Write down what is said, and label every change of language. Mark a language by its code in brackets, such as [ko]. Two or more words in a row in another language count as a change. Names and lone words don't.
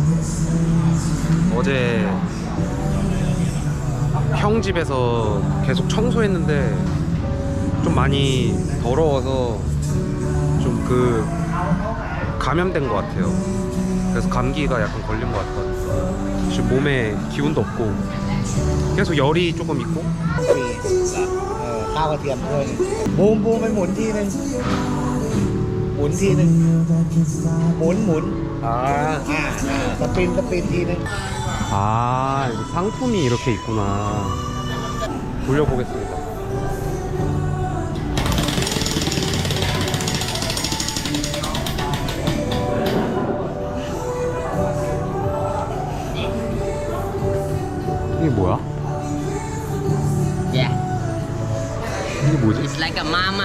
[ko] 어제 형 집에서 계속 청소했는데 좀 많이 더러워서 좀 감염된 것 같아요. 그래서 감기가 약간 걸린 것 같아요. 지금 몸에 기운도 없고 계속 열이 조금 있고. [th] ข้าวกระเทียมถ้วยบูมไปหมุนทีนึงหมุนทีนึงหมุนสปินทีนึง [ko] 아, 이거 상품이 이렇게 있구나. 돌려보겠습니다. 이게 뭐야? Yeah, 이게 뭐지? [en] it's like a mama.